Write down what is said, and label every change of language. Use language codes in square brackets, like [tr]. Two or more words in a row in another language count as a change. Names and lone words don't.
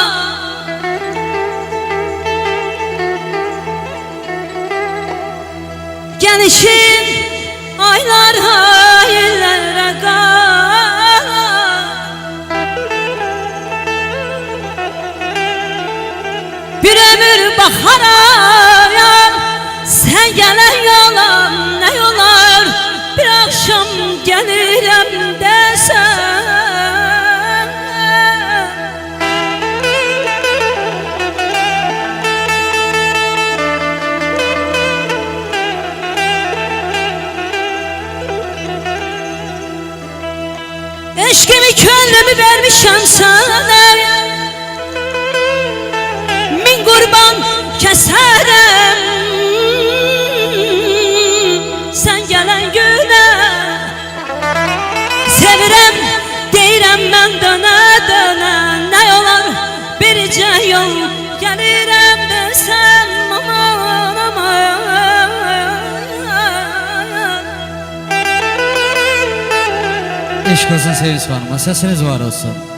[az] Gəlişin aylara illərə qala. Bir ömür baxarayam sən gələn yola, [tr] nə yolar bir akşam gelirim desen. Eşkimi könlümü vermişim sana, min kurban keserim sen gelen güne. [az] Sevirem deyirəm mən dönə dönə, nə olar bircə yol gəlirəm desəm. Aman aman. Eşq olsun Sevinç xanıma, sesiniz var olsun.